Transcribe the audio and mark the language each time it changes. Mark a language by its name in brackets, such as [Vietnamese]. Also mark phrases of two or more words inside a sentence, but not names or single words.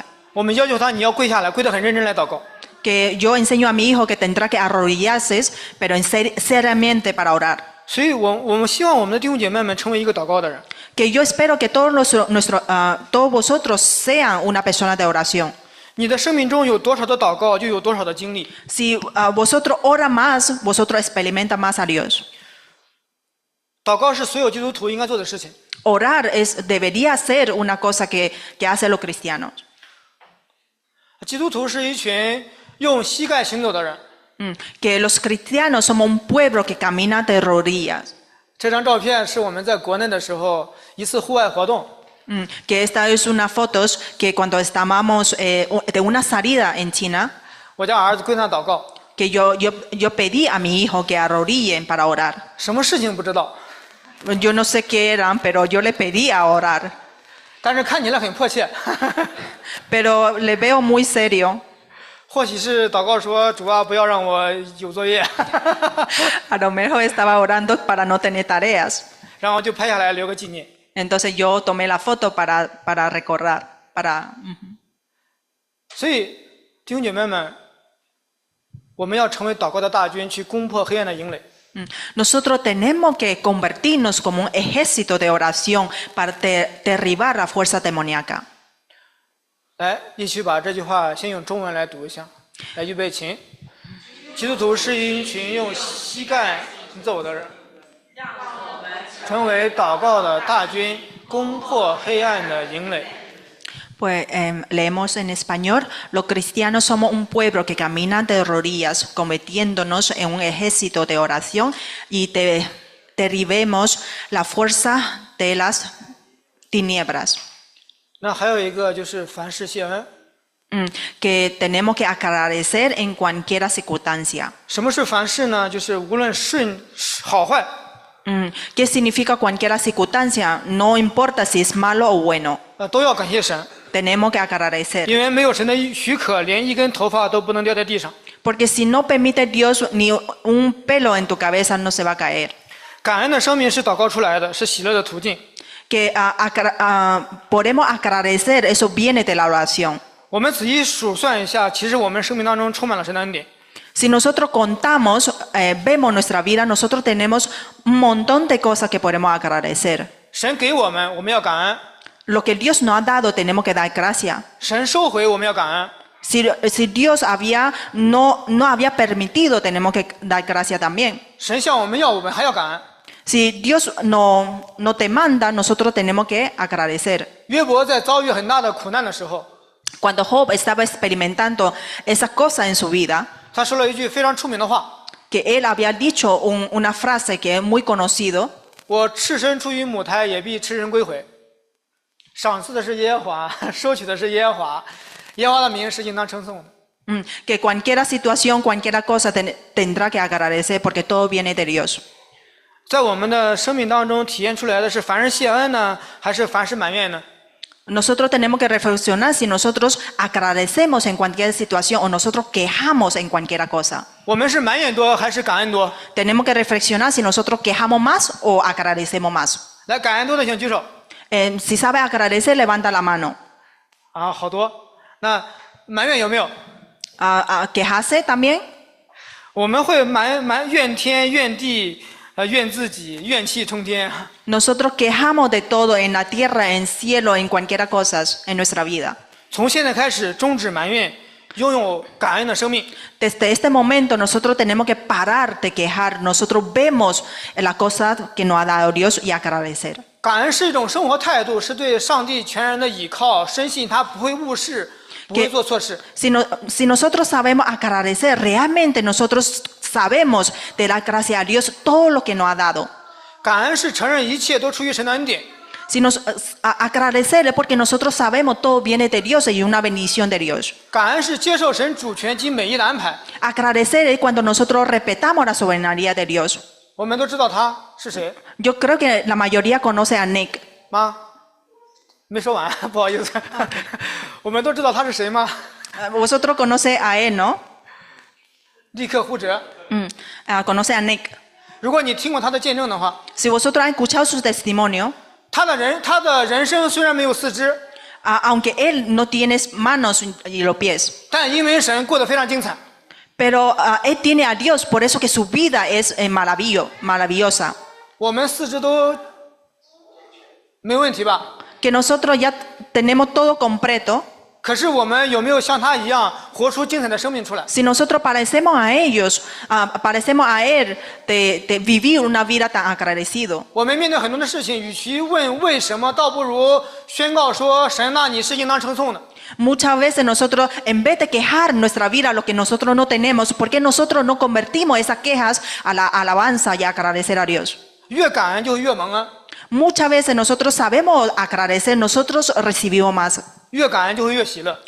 [Chinese] 我们要求他，你要跪下来，跪得很认真来祷告。 [Spanish] Que yo enseño a mi hijo que tendrá que arrodillarse, pero seriamente para orar. [Chinese] 所以我们希望我们的弟兄姐妹们成为一个祷告的人。 [Spanish] Que yo espero que todos vosotros sean una persona de oración. [Chinese] 你的生命中有多少的祷告，就有多少的经历。 [Spanish] Si vosotros oran más, vosotros experimentan más a Dios. [Chinese] 祷告是所有基督徒应该做的事情。 [Spanish] Orar debería ser una cosa que hacen los cristianos. [Chinese] 基督徒是一群用膝盖行走的人。 [Spanish] Que los cristianos somos un pueblo que camina de rodillas. [Chinese] 这张照片是我们在国内的时候一次户外活动。 [Spanish] Que esta es una foto que cuando estábamos de una salida en China, [Chinese] 我家儿子跪那祷告， [Spanish] que yo pedí a mi hijo que arrodillen para orar. [Chinese] 什么事情不知道， [Spanish] Yo no sé qué eran, pero yo le pedí a orar. [Chinese] 但是看起来很迫切。 [Spanish] Pero le veo muy serio. [Chinese] 或许是祷告说：“主啊，不要让我有作业。” [Spanish] A lo mejor estaba orando para no tener tareas. [Chinese] 然后就拍下来留个纪念。 [Spanish] Entonces yo tomé la foto para recordar. [Chinese] 所以弟兄姐妹们，我们要成为祷告的大军，去攻破黑暗的营垒。 [Spanish] Nosotros tenemos que convertirnos como un ejército de oración para derribar la fuerza demoníaca. [Chinese] 来，一起把这句话先用中文来读一下。来，预备，请。基督徒是一群用膝盖行走的人，成为祷告的大军，攻破黑暗的营垒。 [Spanish] Pues leemos en español, los cristianos somos un pueblo que camina de rodillas, convirtiéndonos en un ejército de oración y derribemos la fuerza de las tinieblas. [Chinese] 那还有一个就是凡事谢恩。 [Spanish] Que tenemos que agradecer en cualquier circunstancia. [Chinese] 什么是凡事呢？就是无论好坏， [Spanish] ¿Qué significa cualquier circunstancia? No importa si es malo o bueno. [Chinese] 都要感谢神， [Spanish] Tenemos que agradecer. [Chinese] 因为没有神的许可，连一根头发都不能掉在地上。 [Spanish] Porque si no permite Dios, ni un pelo en tu cabeza no se va a caer. [Chinese] 感恩的生命是祷告出来的，是喜乐的途径。 [Spanish] Que podemos agradecer, eso viene de la oración. [Chinese] 我们仔细数算一下，其实我们生命当中充满了神的恩典。 [Spanish] Si nosotros contamos, vemos nuestra vida, nosotros tenemos un montón de cosas que podemos agradecer. [Chinese] 神给我们，我们要感恩； [Spanish] Lo que Dios nos ha dado, tenemos que dar gracias. [Chinese] 神收回，我们要感恩。 [Spanish] Si Dios no había permitido, tenemos que dar gracias también. [Chinese] 神向我们要，我们还要感恩。 [Spanish] Si Dios no te manda, nosotros tenemos que agradecer. [Chinese] 约伯在遭遇很大的苦难的时候， [Spanish] Cuando Job estaba experimentando esas cosas en su vida, [Chinese] 他说了一句非常出名的话 [Spanish] que él había dicho una frase que es muy conocido: [Chinese] 我赤身出于母胎，也必赤身归回。赏赐的是耶和华，收取的是耶和华，耶和华的名是应当称颂的。 [Spanish] que cualquier situación, cualquier cosa tendrá que agradecer porque todo viene de Dios. [Chinese] 在我们的生命当中体现出来的是凡事谢恩呢，还是凡事埋怨呢？ [Spanish] Nosotros tenemos que reflexionar si nosotros agradecemos en cualquier situación o nosotros quejamos en cualquier cosa. [Chinese] 我们是埋怨多还是感恩多？ [Spanish] Tenemos que reflexionar si nosotros quejamos más o agradecemos más. [Chinese] 来，感恩多的请举手。 [Spanish] Si sabe agradecer, levanta la mano. [Chinese] 啊，好多。那埋怨有没有？ [Spanish] ¿Quejarse también? [Chinese] 我们会怨天怨地，怨自己，怨气冲天。 [Spanish] Nosotros quejamos de todo en la tierra, en el cielo, en cualquier cosa en nuestra vida. [Chinese] 从现在开始终止埋怨，拥有感恩的生命。 [Spanish] Desde este momento nosotros tenemos que parar de quejar. Nosotros vemos las cosas que nos ha dado Dios y agradecer. [Chinese] 感恩是一种生活态度，是对上帝全然的倚靠，深信他不会误事，不会做错事。 [Spanish] Si nosotros sabemos agradecer, realmente nosotros sabemos de dar gracias a Dios todo lo que nos ha dado. [Chinese] 感恩是承认一切都出于神的恩典。 [Spanish] Si nos agradecerle porque nosotros sabemos todo viene de Dios y una bendición de Dios. [Chinese] 感恩是接受神主权及美意的安排。 [Spanish] Agradecer es cuando nosotros respetamos la soberanía de Dios. [Chinese] 我们都知道他是谁 [Spanish] Yo creo que la mayoría conoce a Nick. [Chinese] 吗？没说完，不好意思。我们都知道他是谁吗？ [Spanish] Vosotros conocen a él, ¿no? [Chinese] 立刻呼者。 [Spanish] Conoce a Nick. [Chinese] 如果你听过他的见证的话， [Spanish] Si vosotros han escuchado su testimonio, [Chinese] 他的人生虽然没有四肢， [Spanish] aunque él no tiene manos y los pies, [Chinese] 但因为神过得非常精彩。 [Spanish] pero él tiene a Dios, por eso que su vida es maravillosa. [Chinese] 我们四肢都没问题吧？ [Spanish] Que nosotros ya tenemos todo completo. [Chinese] 可是我们有没有像他一样活出精彩的生命出来？ [Spanish] Si nosotros parecemos a ellos, parecemos a él de vivir una vida tan agradecido. [Chinese] 我们面对很多的事情，与其问为什么，倒不如宣告说：“神呐，你是应当称颂的。” [Spanish] Muchas veces nosotros, en vez de quejar nuestra vida lo que nosotros no tenemos, ¿por qué nosotros no convertimos esas quejas a la alabanza y a agradecer a Dios? [Chinese] 越感恩就越蒙恩， [Spanish] Muchas veces nosotros sabemos agradecer, nosotros recibimos más. [Chinese] 越感恩就会越喜乐。